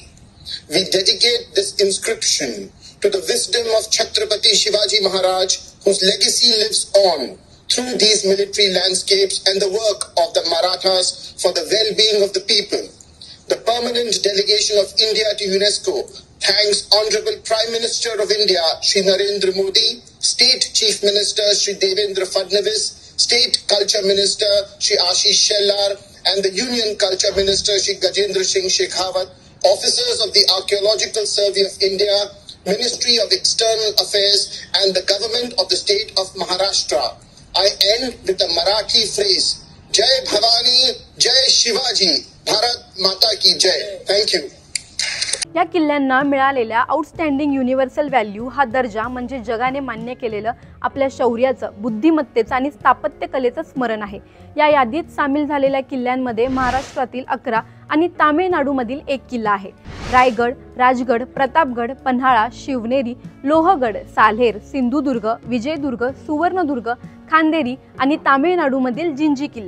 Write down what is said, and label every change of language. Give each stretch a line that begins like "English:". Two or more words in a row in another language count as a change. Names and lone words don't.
English: We dedicate this inscription to the wisdom of Chhatrapati Shivaji Maharaj, whose legacy lives on through these military landscapes and the work of the Marathas for the well-being of the people. The permanent delegation of India to UNESCO thanks Honorable Prime Minister of India, Shri Narendra Modi, State Chief Minister, Shri Devendra Fadnavis, State Culture Minister, Shri Ashish Shellar, and the Union Culture Minister, Shri Gajendra Singh Shekhawat, officers of the Archaeological Survey of India, Ministry of External Affairs, and the government of the state of Maharashtra. I end with the Marathi phrase,
Marathi: Jai Bhavani, Jai Shivaji, Bharat Mata ki Jai.
English: Thank you.
Marathi: या किल्ल्यांना मिळालेल्या
English: Outstanding Universal Value
Marathi: हा दर्जा म्हणजे जगाने मान्य केलेलं आपल्या शौर्याचं, बुद्धिमत्तेचं आणि स्थापत्यकलेचं स्मरण आहे। या यादीत सामील झालेल्या किल्ल्यांमध्ये महाराष्ट्रातील 11 आणि तामिळनाडूमधील 1 किल्ला आहे। रायगड, राजगड, प्रतापगड, पन्हाळा, शिवनेरी, लोहगड, साल्हेर, सिंधुदुर्ग, विजयदुर्ग, सुवर्णदुर्ग, खांदेरी आणि तामिळनाडूमधील जिंजी किल्ला।